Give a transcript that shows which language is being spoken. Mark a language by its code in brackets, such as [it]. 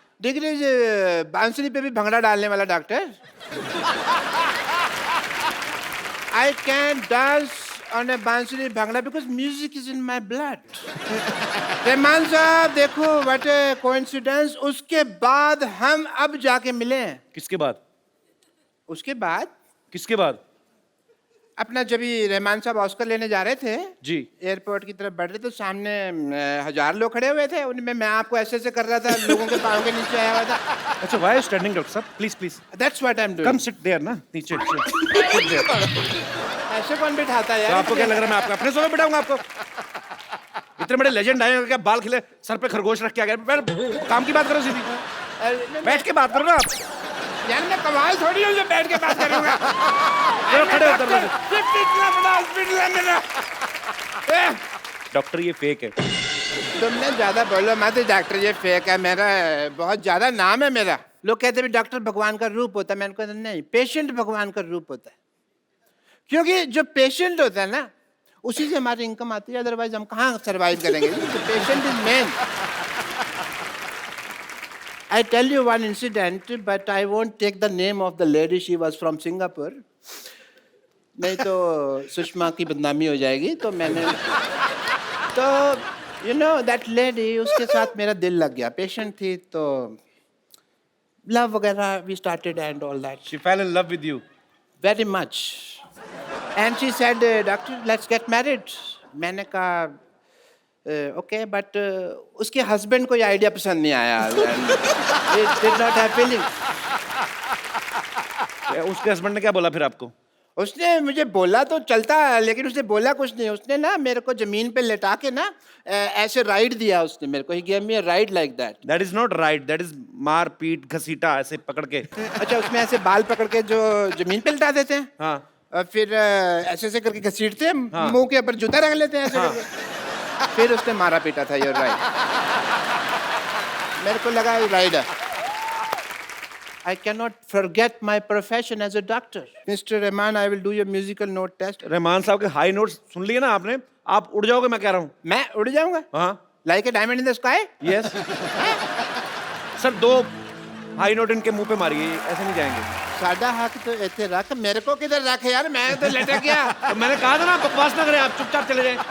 [en] Degree is [hi] बांसुरी पे भी भंगड़ा डालने वाला doctor. [en] I can dance on a bansuri bhangra because music is in my blood. [hi] Rahman साहब देखो [en] what a coincidence. [hi] उसके बाद हम अब जाके मिले. किसके बाद? उसके बाद? किसके बाद? अपना जब भी रहमान साहब ऑस्कर लेने जा रहे थे जी, एयरपोर्ट की तरफ बढ़ रहे तो सामने 1000 लोग खड़े हुए थे. उनमें मैं आपको ऐसे ऐसे कर रहा था, लोगों के पाँव के नीचे आया हुआ था. अच्छा, [en] why are you standing, [hi] doctor साहब? Please please. [en] That's what I'm doing. Come sit there [hi] ना, नीचे. [en] Sit there. [hi] ऐसे कौन बिठाता है यार? तो आपको क्या लग रहा है मैं आपको अपने सोफे बिठाऊंगा आपको? इतने बड़े लेजेंड आए हैं, क्या बाल खिले, सर पे खरगोश रख के आ गए. काम की बात करो सीधी. बैठ के बात करो ना आप. यार मैं कमाल थोड़ी हूँ जो बैठ के बात करूंगा. खड़े होकर इतना बड़ा हॉस्पिटल है मेरा. डॉक्टर ये फेक है. तुमने ज्यादा बोलो मत डॉक्टर, ये फेक है. मेरा बहुत ज्यादा नाम है मेरा. लोग कहते हैं डॉक्टर भगवान का रूप होता है. मैंने कहा नहीं, पेशेंट भगवान का रूप होता है. क्योंकि जो पेशेंट होता है ना उसी से हमारी इनकम आती है, अदरवाइज हम कहाँ सर्वाइव करेंगे. [en] Patient is main. I tell you one incident, but I won't take the name of the lady. She was from Singapore. [hi] नहीं तो सुषमा की बदनामी हो जाएगी. तो मैंने तो [en] you know that lady, [hi] उसके साथ मेरा दिल लग गया. [en] patient [hi] थी तो [en] love [hi] वगैरह [en] we started and all that. She fell in love with you. Very much. And she said, doctor, let's get married. [hi] मैंने कहा [en] okay, but [hi] उसके हस्बैंड को ये आइडिया पसंद नहीं आया. [en] It did not have feelings. [hi] उसके हस्बैंड ने क्या बोला फिर आपको? उसने मुझे बोला तो चलता, लेकिन उसने बोला कुछ नहीं. उसने ना मेरे को जमीन पे लेटा के ना ऐसे राइड दिया उसने मेरे को. [en] He gave me a ride like that. That is not right. That is [hi] मार पीट घसीटा ऐसे पकड़ के. अच्छा, उसमें ऐसे बाल पकड़ के जो जमीन पे लेटा देते हैं. हाँ. और फिर ऐसे ऐसे करके घसीटते हैं. हाँ. मुंह के ऊपर जूता रख लेते हैं ऐसे. हाँ. फिर उसने मारा पीटा था. [en] Your right. [hi] मेरे को लगा rider. [en] I cannot forget my profession as a doctor. Mr. Rahman, I will do your musical note test. [hi] Rahman साहब के हाई नोट्स सुन लिए ना आपने? आप उड़ जाओगे, मैं कह रहा हूँ. मैं उड़ जाऊंगा? हाँ. [en] Like a diamond in the sky? Yes. [hi] Sir 2 high note इनके मुंह पे मारिए, ऐसे नहीं जाएंगे. सादा हक तो ऐसे रख. मेरे को किधर रख यार, मैं तो लटक गया. तो मैंने कहा था ना बकवास ना करें, आप चुपचाप चले जाएं.